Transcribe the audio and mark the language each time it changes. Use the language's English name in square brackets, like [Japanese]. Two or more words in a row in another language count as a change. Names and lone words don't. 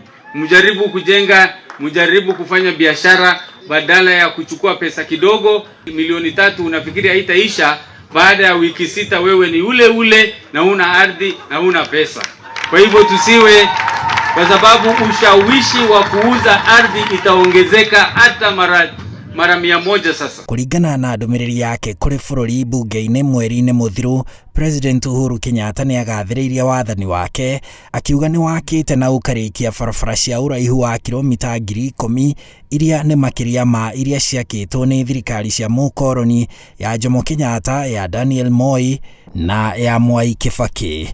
[Swahili] Mjaribu kujenga, mjaribu kufanya biashara badala ya kuchukua pesa kidogo. 3 unafikiri haitaisha, baada ya wiki 6 wewe ni ule na una ardhi na una pesa. Kwa hivyo tusiwe, kwa sababu ushawishi wa kuuza ardhi itaongezeka hata mara 100 sasa. [Kikuyu] Kuringana na ndumiriri yake kuri bũrũri bunge-ini mweri-ini muthiru, President Uhuru Kenyatta ni agathĩrĩirie wathani wake akiuga ni wakite na ukarikia barabara cia uraihu wa kilomita 10,000 iria ni makiria ma iria ciakĩtwo ni thirikari cia mũkoroni ya Jomo Kenyatta, ya Daniel Moi na ya Mwai Kibaki.